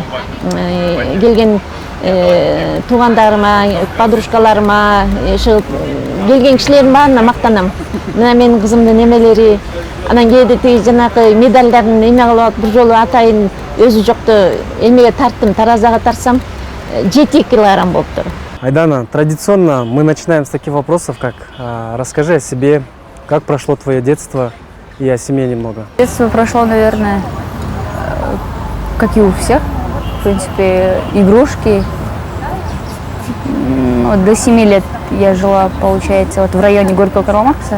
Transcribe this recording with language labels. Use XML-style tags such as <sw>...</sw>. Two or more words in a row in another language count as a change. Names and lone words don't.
<ky>Келген туугандарыма, подружкаларыма, келген кишилердин баарына мактанам. Мына менин кызымдын эмелери, анан кээде тиги жанагы медалдарын эме кылып алып бир жолу атайын өзү жокту эмеге тарттым, таразага тарсам 7 килограмм болуптур. Айдана,</ky> <ru>традиционно мы начинаем с таких вопросов, как расскажи о себе, как прошло твое детство и о семье немного. Детство прошло, наверное, как и у всех. В принципе, игрушки. Вот до 7 лет я жила, получается, вот в районе Горького Карла Маркса.</ru>